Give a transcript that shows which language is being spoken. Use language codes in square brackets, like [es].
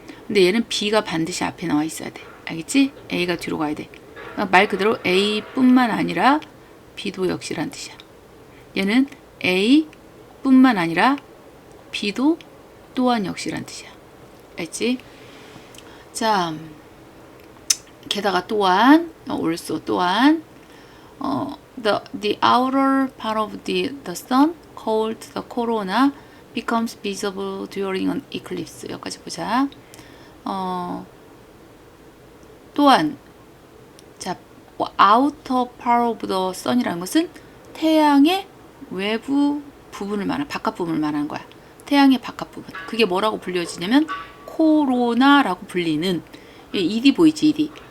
[ko] 근데 얘는 B가 반드시 앞에 나와 있어야 돼. 알겠지? A가 뒤로 가야 돼. 그러니까 말 그대로 A뿐만 아니라 B도 역시란 뜻이야. 얘는 A뿐만 아니라 B도 또한 역시란 뜻이야. 알지? [en] 자, [ko] 게다가 또한, [en] also [ko] 또한, [en] the outer part of the sun, called the corona, becomes visible during an eclipse. [ko] 여기까지 보자. 또한, 자, [en] outer part of the sun [ko] 이라는 것은 태양의 외부 부분을 말하는, 바깥 부분을 말하는 거야. 태양의 바깥 부분. 그게 뭐라고 불려지냐면 코로나라고 불리는, ED 보이지, ED.